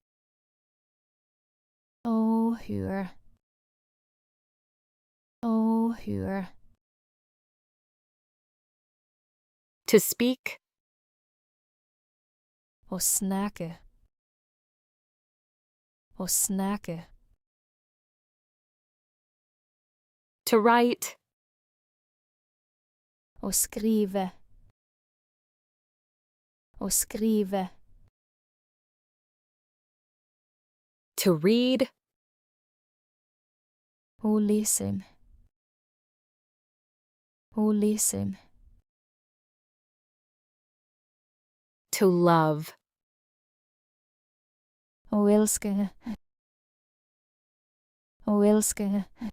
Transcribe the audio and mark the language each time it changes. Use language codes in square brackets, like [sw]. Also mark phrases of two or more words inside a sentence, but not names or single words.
[no] å høre å høre [en] To speak. [no] Å snakke. Å snakke. [en] To write. [no] Å skrive. Å skrive. [en] To read. [no] Å lese. Å lese. [en] To love. [no] Å elske. Å elske.